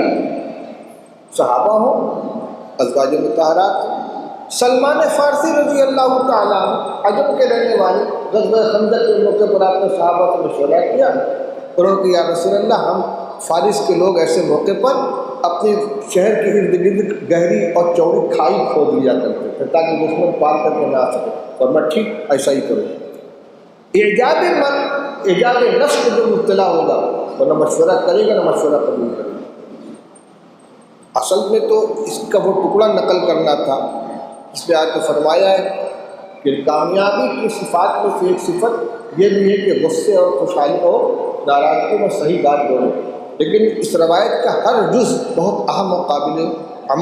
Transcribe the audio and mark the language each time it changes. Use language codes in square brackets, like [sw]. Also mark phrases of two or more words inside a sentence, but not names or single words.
[ur] صحابہ ہوں، ازواج مطہرات، سلمان فارسی [ar] رضی اللہ تعالیٰ [ur] عجم کے رہنے والے، غزوہ خندق کے موقع پر آپ نے صحابہ سے مشورہ کیا، انہوں نے کہا [ar] یا رسول اللہ [ur] ہم فارس کے لوگ ایسے موقع پر اپنے شہر کے ارد گرد گہری اور چوڑی کھائی کھود لیا کرتے تھے تاکہ دشمن پار کر کے نہ آ سکے، اور میں ٹھیک ایسا ہی کروں۔ ایجاد من، ایجاد نفس جو مبتلا ہوگا وہ نہ مشورہ کرے گا نہ مشورہ قبول کرے گا۔ اصل میں تو اس کا وہ ٹکڑا نقل کرنا تھا، اس میں آپ کو فرمایا ہے کہ کامیابی کی صفات میں سے ایک صفت یہ بھی ہے کہ غصے اور خوشحالی اور ناراضگی میں صحیح بات بولے، لیکن اس روایت کا ہر جز بہت اہم و قابل عمل ہے۔